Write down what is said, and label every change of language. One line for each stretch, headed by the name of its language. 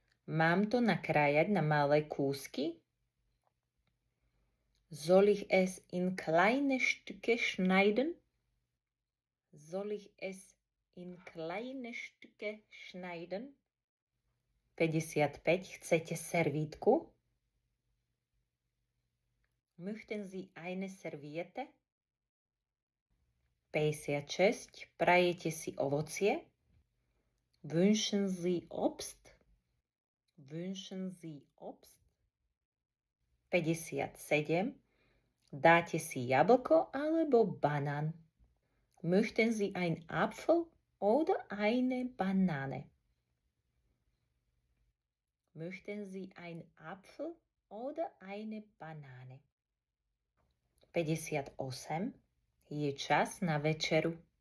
Slovak: Mám to nakrájať na malé kúsky?
German: Soll ich es in kleine Stücke schneiden? Soll ich es in kleine Stücke schneiden?
Slovak: 55. Chcete servítku?
German: Möchten Sie eine Serviette?
Slovak: 56. Prajete si ovocie?
German: Wünschen Sie Obst? Wünschen Sie Obst? 57.
Slovak: Dáte si jablko alebo banán?
German: Möchten Sie ein Apfel oder eine Banane? Möchten Sie ein Apfel oder eine Banane?
Slovak: 58. Je čas na večeru.